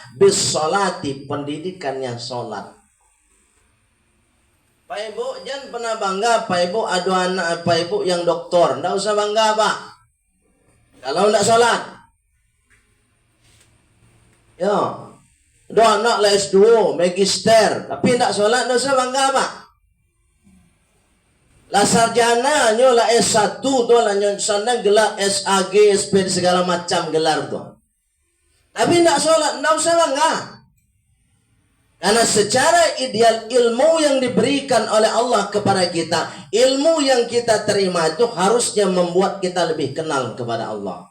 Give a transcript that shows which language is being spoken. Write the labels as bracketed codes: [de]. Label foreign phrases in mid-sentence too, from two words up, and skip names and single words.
[id] Bisolati, pendidikannya sholat. Pak Ibu jangan pernah bangga Pak Ibu ada anak Pak Ibu yang doktor, ndak usah bangga Pak kalau ndak sholat. Ya, ada anak lah S2 magister tapi ndak sholat, ndak usah bangga Pak. [min] Lah sarjana nyo lah S1 tuh lah nyo sana gelar SAG SP segala macam gelar tuh. [id] Tapi tidak sholat, tidak usah bangga. Karena secara ideal ilmu yang diberikan oleh Allah kepada kita, ilmu yang kita terima itu harusnya membuat kita lebih kenal kepada Allah.